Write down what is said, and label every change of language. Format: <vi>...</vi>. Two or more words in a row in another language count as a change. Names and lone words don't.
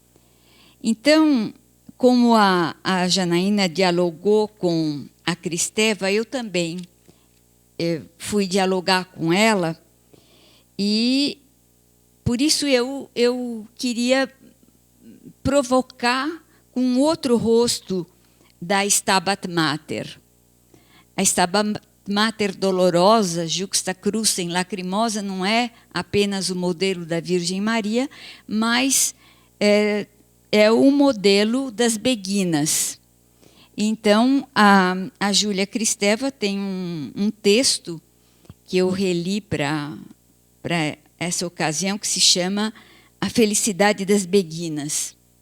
<pt>Então, como a Janaína dialogou com a Kristeva, eu também fui dialogar com ela, e por isso eu queria provocar um outro rosto da Stabat Mater.</pt> <la>A Stabat Mater dolorosa, juxta crucem lacrimosa,</la> <pt>não é apenas o modelo da Virgem Maria, mas é o modelo das beguinas. Então, a Júlia Kristeva tem um texto que eu reli para essa ocasião, que se chama A Felicidade das Beguinas.</pt>